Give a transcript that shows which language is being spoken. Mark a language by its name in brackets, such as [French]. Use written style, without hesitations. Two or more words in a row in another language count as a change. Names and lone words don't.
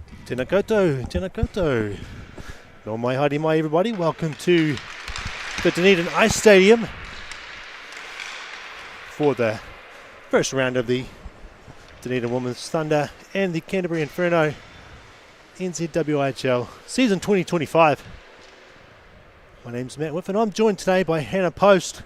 [Māori] Tēnā koutou, tēnā koutou. No mai haere mai [English] everybody, welcome to the Dunedin Ice Stadium for the first round of the Dunedin Women's Thunder and the Canterbury Inferno NZWIHL season 2025. My name's Matt Whiff and I'm joined today by Hannah Post.